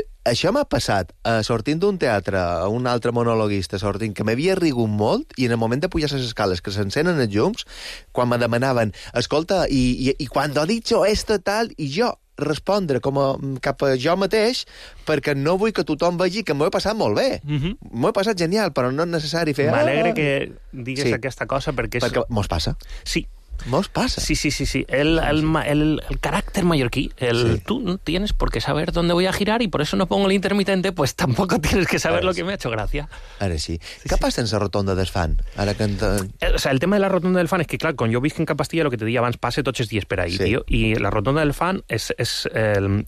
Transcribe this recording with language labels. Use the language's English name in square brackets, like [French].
[Catalan] Això m'ha passat, sortint d'un teatre, a un altre monologuista, sortint, que m'havia rigut molt, i en el moment de pujar les escales, que s'encenen els llums, quan me demanaven, escolta, i quan ha dit esto tal, i jo respondre com a, cap a jo mateix, perquè no vull que tothom vegi que m'ho he passat molt bé. Mm-hmm. M'ho he passat genial, però no és necessari fer... M'alegre que digues, sí, aquesta cosa, perquè... És... Perquè mos passa. Sí. Mos passa. Sí, sí, sí, sí. El caràcter mallorquí, el sí, [Spanish] tu no tienes por qué saber dónde voy a girar y por eso no pongo el intermitente, pues tampoco tienes que saber lo que me ha hecho gracia. [Catalan] Ara sí. Sí, què sí passa en la rotonda del fan? Ara que ento... O sea, el tema de la rotonda del fan és que, clar, quan jo visc en Capastilla, el que te deia abans, passa tots els dies per ahí, sí, tio, i la rotonda del fan és el...